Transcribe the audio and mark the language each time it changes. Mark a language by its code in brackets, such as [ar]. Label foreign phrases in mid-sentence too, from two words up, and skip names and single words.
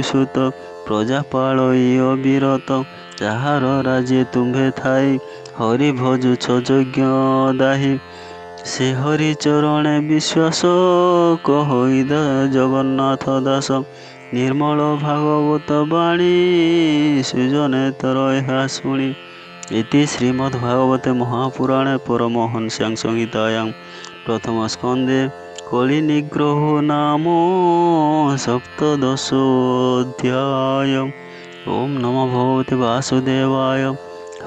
[or] ସୁତ ପ୍ରଜାପାଳଇ ଅବିରତ ଯାହାର ରାଜ୍ୟ ତୁମ୍ଭେ ଥାଇ ହରି ଭଜୁଛ ଯଜ୍ଞ ଦାହି ସେ ହରି ଚରଣେ ବିଶ୍ୱାସ କହଇ ଜଗନ୍ନାଥ ଦାସ ନିର୍ମଳ ଭାଗବତ ବାଣୀ ସୁଜନେ ତର ଏହା ଶୁଣି [sa] इति श्रीमद्भागवते महापुराणे परमहंस्यां संहितायां प्रथमस्कन्धे कलिनिग्रहो नाम सप्तदशोऽध्याय। ओम नमो भगवते वासुदेवाय।